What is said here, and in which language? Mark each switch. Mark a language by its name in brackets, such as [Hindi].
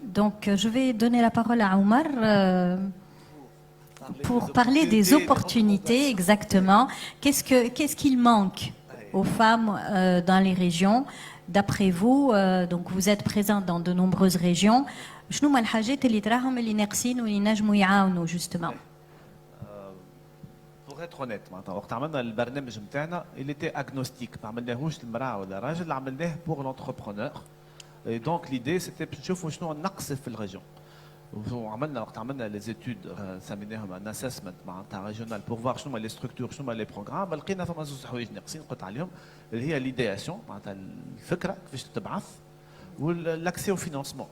[French] Donc, je vais donner la parole à Omar pour parler des opportunités, exactement. Qu'est-ce qu'il manque aux femmes dans les régions? D'après vous, donc vous êtes présente dans de nombreuses régions. [Arabic] شنو هما الحاجات اللي تراهم اللي ناقصين واللي نجموا يعاونوا justement? [French] Pour être honnête, [Arabic] وقت عملنا البرنامج نتاعنا, [French] il était agnostique. [Arabic] ما عملناهوش للمرأة ولا الراجل, عملناه [French] pour l'entrepreneur. Et donc l'idée c'était [Arabic] نشوفوا شنو النقص في الريجون. وقت عملنا les études سميناهم un assessment معناتها ريجونال [French] pour voir [Arabic] شنو les structures شنو les programmes, لقينا فما زوج حوايج ناقصين قلت عليهم اللي هي l'idéation معناتها الفكرة كيفاش تبعث والاكسي او فينانسمون.